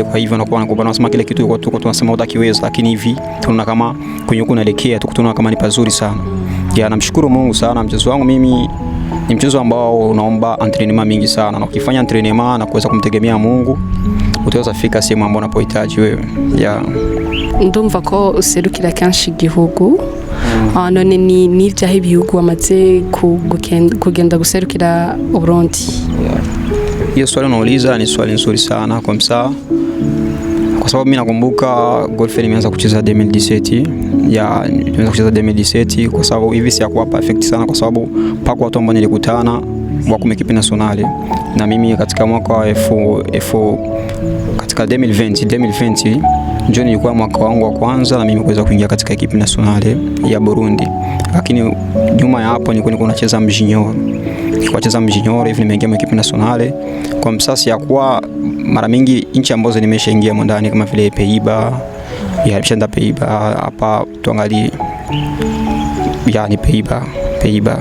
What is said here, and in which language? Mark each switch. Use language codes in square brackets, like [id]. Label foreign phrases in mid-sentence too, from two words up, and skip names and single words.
[sw] Kwa hivyo nakuwa nakubali, nasema kile kitu tuko tunasema utakiweza, lakini hivi tunaona kama kwenye huko naelekea tunaona kama ni pazuri sana. Ya namshukuru Mungu sana. Mchezo wangu mimi ni mchezo ambao unaomba entraînement mingi sana, na ukifanya entraînement na kuweza kumtegemea Mungu utaweza fika sehemu ambapo unapohitaji wewe. Ya [rn] ndumva ko userukira kanshi igihugu, none ni vyaho ibihugu wamaze kugenda guserukira Burundi? [sw] Hiyo swali unauliza ni swali nzuri sana kwa msaa, kwa kwa sababu mimi nakumbuka golf nimeanza kucheza 2017. Nimeanza kucheza 2017 kwa sababu hivi si hakuwa perfect sana, kwa sababu pako watu ambao nilikutana wako [fr] mekipe nationale, [sw] na mimi katika mwaka wa katika 2020 ndio nilikuwa mwaka wangu wa kwanza na mimi kuweza kuingia katika [fr] ekipe nationale [sw] ya Burundi. Lakini nyuma ya hapo nilikuwa nacheza mjunior. Nilicheza mjunior hivi nimeingia [fr] ekipe nationale. [sw] Kwa msasi ya kuwa mara mingi nchi ambazo nimeshaingia ndani kama vile Pays-Bas, Pays-Bas hapa tuangalie. Ni Pays-Bas.